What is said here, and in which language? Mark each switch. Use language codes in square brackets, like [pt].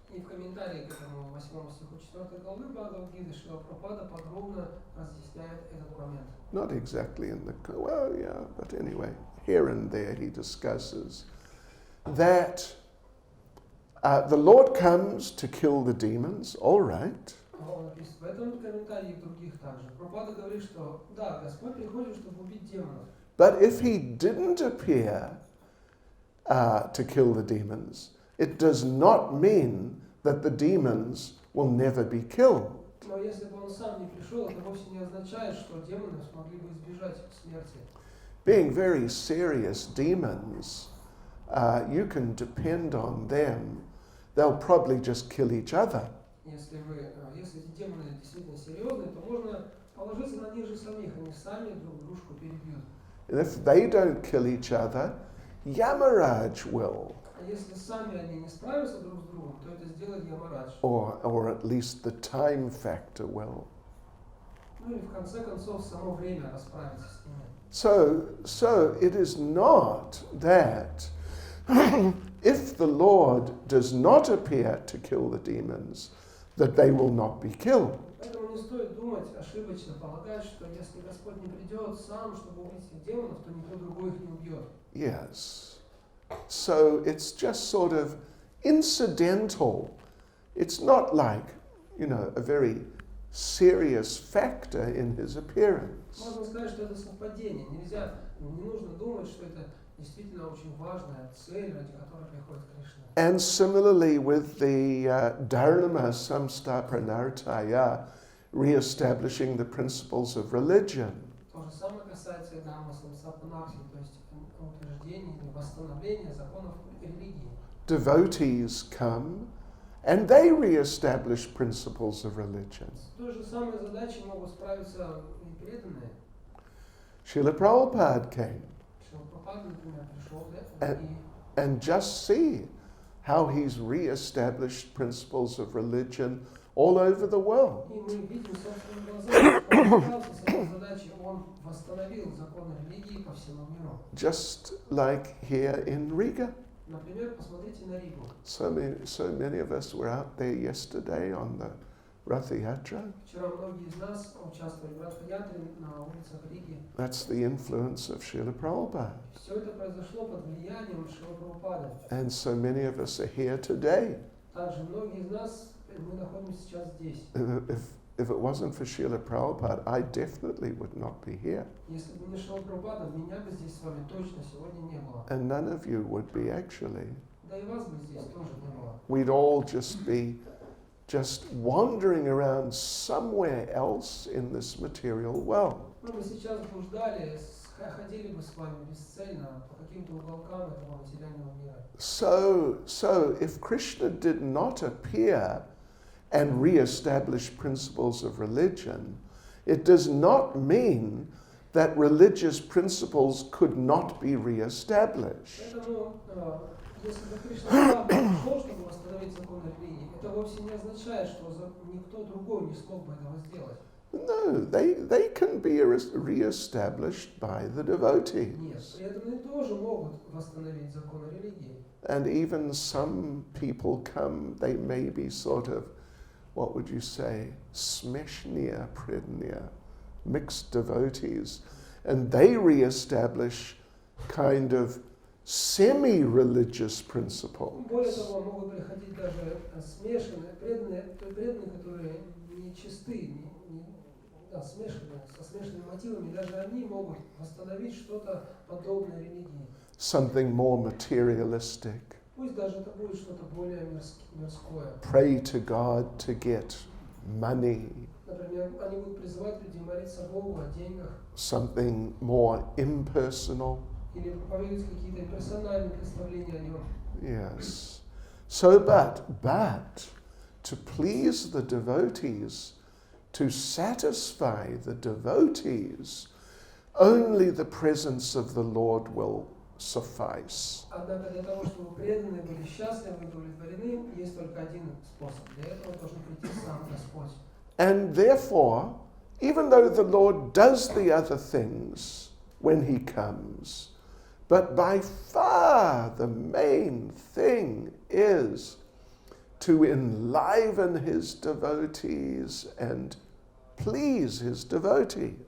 [ru] И в комментарии к этому 8 стиху 4 главы Бхагавад-гиты Шрила Прабхупада подробно разъясняет этот момент. [en] Not exactly in the, well, yeah, but anyway, here and there he discusses that the Lord comes to kill the demons, all right. [ru] Он написано в этом комментарии и в других также. Прабхупада говорит, что да, Господь приходит, чтобы убить демонов. [en] But if he didn't appear to kill the demons, it does not mean that the demons will never be killed. [ru] Но если бы он сам не пришел, это вовсе не означает, что демоны смогли бы избежать смерти. [en] Being very serious demons, you can depend on them. They'll probably just kill each other. [ru] Если эти демоны действительно серьезные, то можно положиться на них же самих, они сами друг дружку перебьют. [en] And if they don't kill each other, Yamaraj will. [ru] А если сами они не справятся друг с другом, то это сделает Ямарадж. [en] Or at least the time factor will. [ru] Ну и в конце концов само время расправится с ними. [en] So it is not that if the Lord does not appear to kill the demons, that they will not be killed. [ru] Поэтому не стоит думать, ошибочно полагать, что если Господь не придет сам, чтобы убить этих демонов, то никто другой их не убьет. [en] Yes. So it's just sort of incidental. It's not like, a very serious factor in his appearance. [ru] Можно сказать, что это совпадение. Не нужно думать, что это действительно очень важная цель, ради которой приходит Кришна. [en] And similarly with the Dharma Samsta Pranartaya, re-establishing the principles of religion. [ru] То же самое касается и Дхарма Самсапанархи, то есть утверждения или восстановления законов религии. [en] Devotees come and they re-establish principles of religion. [ru] С той же самой задачей могут справиться и преданные. [en] Srila Prabhupada came. [ru] Шрила Прабхупада, например, пришел и [en] and just see how he's re-established principles of religion all over the world. [ru] И мы видим собственными глазами, что он справился с этой задачей, он восстановил законы религии по всему миру. [en] Just like here in Riga. [ru] Например, посмотрите на Ригу. [en] So many of us were out there yesterday on the Ratha Yatra. [ru] Вчера многие из нас участвовали в Ратха-ятре на улицах Риги. [en] That's the influence of Srila Prabhupada. [ru] Все это произошло под влиянием Шрилы Прабхупады. [en] And so many of us are here today. [ru] Также многие из нас, мы находимся сейчас здесь. [en] If it wasn't for Srila Prabhupada, I definitely would not be here. [ru] Если бы не Шрила Прабхупада, меня бы здесь с вами точно сегодня не было. [en] And none of you would be actually. [ru] Да и вас бы здесь тоже не было. [en] We'd all just be wandering around somewhere else in this material world. [ru] Ну, мы сейчас блуждали, ходили бы с вами бесцельно по каким-то уголкам этого материального мира. [en] So if Krishna did not appear and re-establish principles of religion, it does not mean that religious principles could not be re-established. [ru] Поэтому, если бы Кришна пришел, чтобы восстановить законы религии, это вовсе не означает, что никто другой не смог бы этого сделать. [en] No, they can be re-established by the devotees. [ru] Нет, преданные тоже могут восстановить законы религии. [en] And even some people come, they may be sort of, what would you say, [ru] smeshnia prednia, [en] mixed devotees, and they re-establish kind of semi-religious principles. [ru] Более того, могут приходить даже смешанные, преданные, которые не чисты, смешанные, со смешанными мотивами, даже они могут восстановить что-то подобное религии. [en] Something more materialistic. [ru] Пусть даже это будет что-то более мирское. [en] Pray to God to get money. [ru] Например, они будут призывать людей молиться Богу о деньгах. [en] Something more impersonal. [ru] Или проповедуют какие-то персональные представления о нем. [en] Yes. So, but to please the devotees, to satisfy the devotees, only the presence of the Lord will suffice. [ru] Однако для того, чтобы преданные были счастливы и удовлетворены, есть только один способ. Для этого должен прийти сам Господь. [en] And therefore, even though the Lord does the other things when he comes, but by far the main thing is to enliven his devotees and please his devotees.